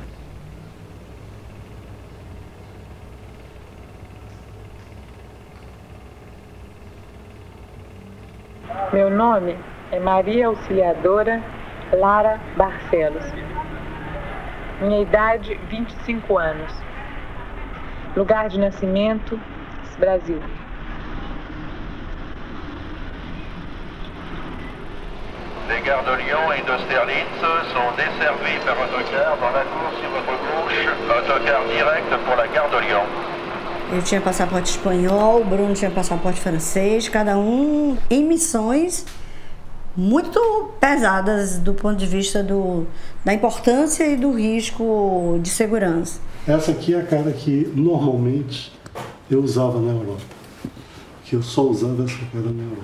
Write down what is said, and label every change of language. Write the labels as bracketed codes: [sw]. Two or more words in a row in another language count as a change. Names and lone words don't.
[pt] Meu nome é Maria Auxiliadora Lara Barcelos. Minha idade, 25 anos. Lugar de nascimento, Brasil. [fr] Les gares de Lyon et d'Austerlitz sont desservies par autocar dans la cour sur votre gauche, autocar direct pour la gare de Lyon. [pt] Eu tinha passaporte espanhol, o Bruno tinha passaporte francês, cada um em missões muito pesadas do ponto de vista da importância e do risco de segurança. Essa aqui é a cara que normalmente eu usava na Europa, que eu só usava essa cara na Europa.